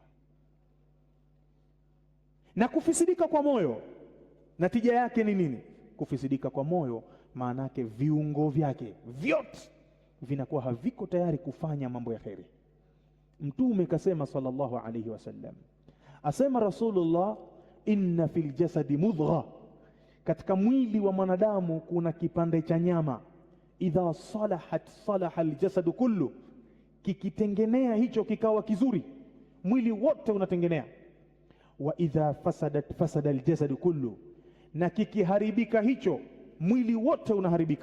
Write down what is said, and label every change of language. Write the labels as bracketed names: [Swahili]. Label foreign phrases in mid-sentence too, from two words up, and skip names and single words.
[Swahili] Na kufisidika kwa moyo natija yake ni nini? Kufisidika kwa moyo maana yake viungo vyake vyote vinakuwa haviko tayari kufanya mambo ya kheri. Mtume kasema [Arabic] صلى الله عليه وسلم, [Swahili] asema Rasulullah, [Arabic] إن في الجسد مضغة, [Swahili] katika mwili wa mwanadamu kuna kipande cha nyama, [Arabic] إذا صلحت صلح الجسد كله, [Swahili] kikitengenea hicho kikawa kizuri, mwili wote unatengenea. [Arabic] وإذا فسدت فسد الجسد كله, [Swahili] na kikiharibika hicho mwili wote unaharibika.